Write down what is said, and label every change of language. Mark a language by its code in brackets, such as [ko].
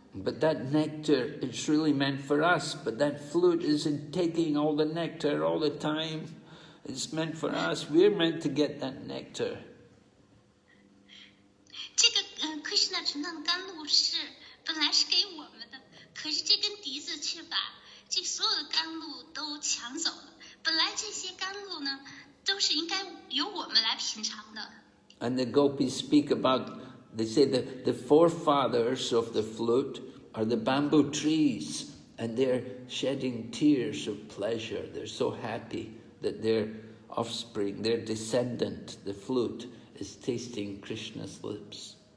[en] But that nectar, it's really meant for us, but that flute isn't taking all the nectar all the time. It's meant for us. We're meant to get that nectar. [zh] 这个Krishna 成长的甘露是本来是给我们的，可是这根笛子却把这所有的甘露都抢走了。本来这些甘露呢，都是应该由我们来品尝的。 [en] And the gopis speak about, they say that the forefathers of the flute are the bamboo trees, and they're shedding tears of pleasure. They're so happy that their offspring, their descendant, the flute, is tasting Krishna's lips.